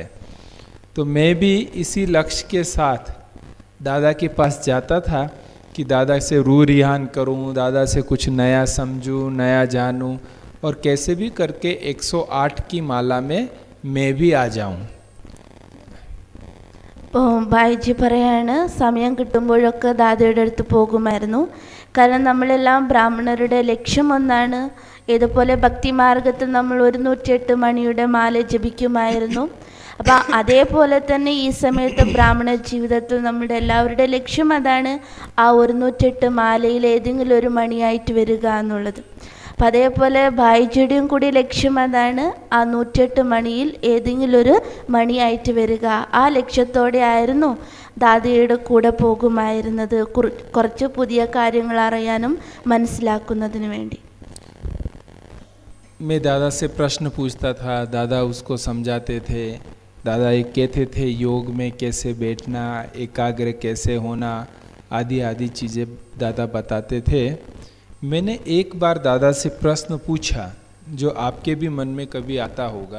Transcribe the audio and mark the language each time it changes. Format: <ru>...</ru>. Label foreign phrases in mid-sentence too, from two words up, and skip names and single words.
<hi>तो मैं भी इसी लक्ष्य के साथ दादा के पास जाता था कि दादा से रूह रिहान करूं, दादा से कुछ नया समझूं, नया जानूं और कैसे भी करके 108 की माला में मैं भी आ जाऊं।</hi> <ml>ഭായിജി പറയാണ്, സമയം കിട്ടുമ്പോഴൊക്കെ ദാദയുടെ അടുത്ത് പോകുമായിരുന്നു. കാരണം നമ്മളെല്ലാം ബ്രാഹ്മണരുടെ ലക്ഷ്യം ഒന്നാണ്. ഇതുപോലെ ഭക്തിമാർഗത്തിൽ നമ്മൾ 108 മണിയുടെ മാല ജപിക്കുമായിരുന്നു. അപ്പം അതേപോലെ തന്നെ ഈ സമയത്ത് ബ്രാഹ്മണ ജീവിതത്തിൽ നമ്മുടെ എല്ലാവരുടെ ലക്ഷ്യം അതാണ്, ആ 108 മാലയിൽ ഏതെങ്കിലും ഒരു മണിയായിട്ട് വരിക എന്നുള്ളത്. അപ്പം അതേപോലെ ഭായിജിയുടെയും കൂടി ലക്ഷ്യം അതാണ്, ആ 108 മണിയിൽ ഏതെങ്കിലും ഒരു മണിയായിട്ട് വരിക. ആ ലക്ഷ്യത്തോടെ ആയിരുന്നു ദാദയുടെ കൂടെ പോകുമായിരുന്നത്, കുറച്ച് പുതിയ കാര്യങ്ങൾ അറിയാനും മനസ്സിലാക്കുന്നതിന് വേണ്ടി.</ml> <hi>मैं दादा से प्रश्न पूछता था, दादा उसको समझाते थे, दादा ये कहते थे योग में कैसे बैठना, एकाग्र कैसे होना, आदि आदि चीज़ें दादा बताते थे। मैंने एक बार दादा से प्रश्न पूछा जो आपके भी मन में कभी आता होगा।</hi>